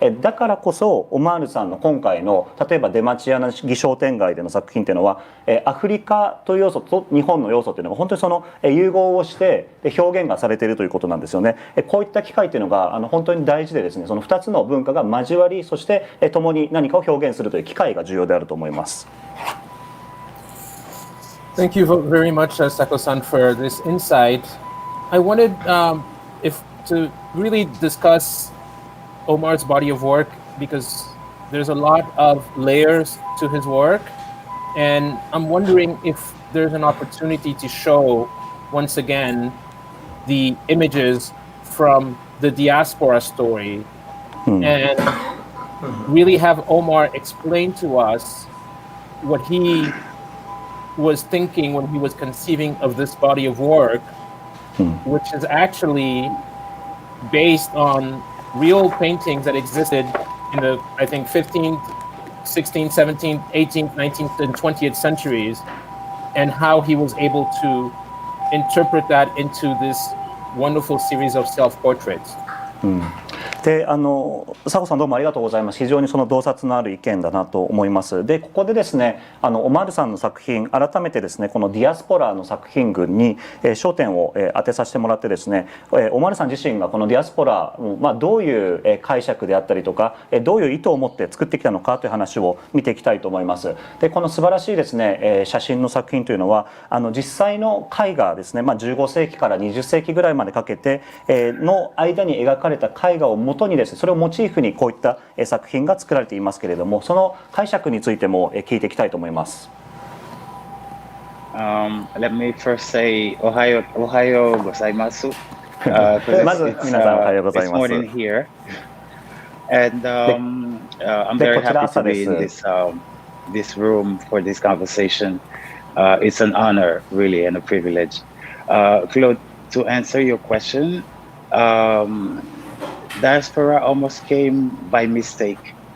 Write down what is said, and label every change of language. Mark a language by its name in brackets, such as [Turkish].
[Japanese] だからこそオマールさんの今回の例えば出町柳商店街での作品というのはアフリカという要素と日本の要素というのが本当にその融合をして表現がされているということなんですよね。こういった機会というのが本当に大事でですね、その2つの文化が交わりそして共に何かを表現するという機会が重要であると思います。 [English] Thank you very much, Sacko-san, for this insight. I wanted to really discuss Omar's body of work because there's a lot of layers to his work, and I'm wondering if there's an opportunity to show once again the images from the diaspora story and really have Omar explain to us what he was thinking when he was conceiving of this body of work, which is actually based on real paintings that existed in the, I think, 15th, 16th, 17th, 18th, 19th, and 20th centuries, and how he was able to interpret that into this wonderful series of self-portraits. [Japanese] で佐古さんどうもありがとうございます。非常にその洞察のある意見だなと思います。でここでですねオマールさんの作品改めてですねこのディアスポラの作品群に焦点を当てさせてもらってですねオマールさん自身がこのディアスポラをどういう解釈であったりとかどういう意図を持って作ってきたのかという話を見ていきたいと思います。でこの素晴らしいですね写真の作品というのは実際の絵画ですね、15世紀から20世紀ぐらいまでかけての間に描かれた絵画を元にですねそれをモチーフにこういった作品が作られていますけれども、その解釈についても聞いていきたいと思います。 [English] Let me first say [Japanese] おはようございます。まず皆さんおはようございます。 [English] It's morning here, and I'm very happy to be in this room for this conversation. It's an honor, really, and a privilege. Claude, to answer your question, diaspora almost came by mistake.